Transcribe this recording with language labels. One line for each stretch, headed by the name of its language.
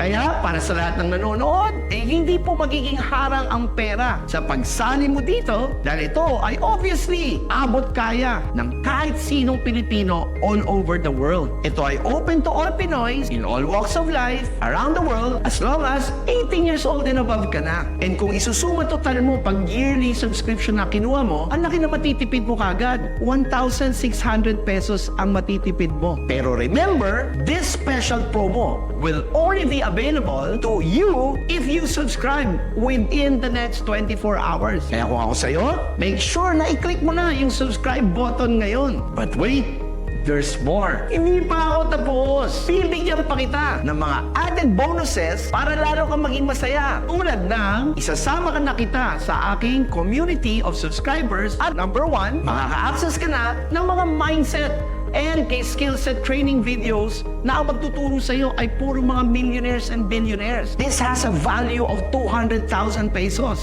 Filipino: Kaya, para sa lahat ng nanonood, hindi po magiging harang ang pera sa pagsali mo dito dahil ito ay obviously abot kaya ng kahit sinong Pilipino
English: all over the world.
Filipino: Ito ay
English: open to all Pinoys in all walks of life around the world as long as 18 years old and above
Filipino: ka na. And kung isusuma total mo pag yearly subscription na kinuha mo, ang laki na matitipid mo kagad. 1,600 pesos ang matitipid mo.
English: Pero remember, this special promo will only be available to you if you subscribe within the next 24 hours.
Filipino: Kaya kung ako sa'yo,
English: make sure
Filipino: na i-click mo na yung subscribe button ngayon.
English: But wait, there's more.
Filipino: Hindi pa ako tapos. Bibigyan pa kita ng mga added bonuses para lalo kang maging masaya. Tulad ng isasama ka na kita sa aking
English: community of subscribers
Filipino: at number 1, makaka-access ka na ng mga
English: mindset and kay skill set training videos
Filipino: na ang magtuturo sa iyo ay puro mga
English: millionaires and billionaires. This has a value of 200,000 pesos.